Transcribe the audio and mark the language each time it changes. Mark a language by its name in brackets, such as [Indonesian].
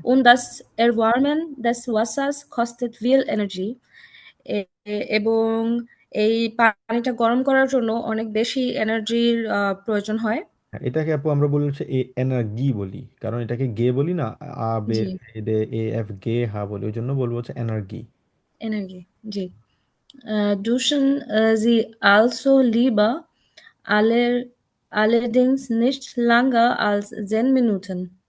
[German] Und das Erwärmen des Wassers kostet viel Energie. [Bangla] এবং এই পানিটা গরম করার জন্য অনেক বেশি এনার্জির প্রয়োজন হয়। হ্যাঁ, এটাকে আপু আমরা বলি হচ্ছে এনার্গি বলি, কারণ এটাকে গে বলি না, আ বে জি, এ এফ গে হা বলি, ওই জন্য বলবো হচ্ছে এনার্গি। এনার্জি, জি। [German] Duschen sie also lieber allerdings nicht länger als 10 Minuten.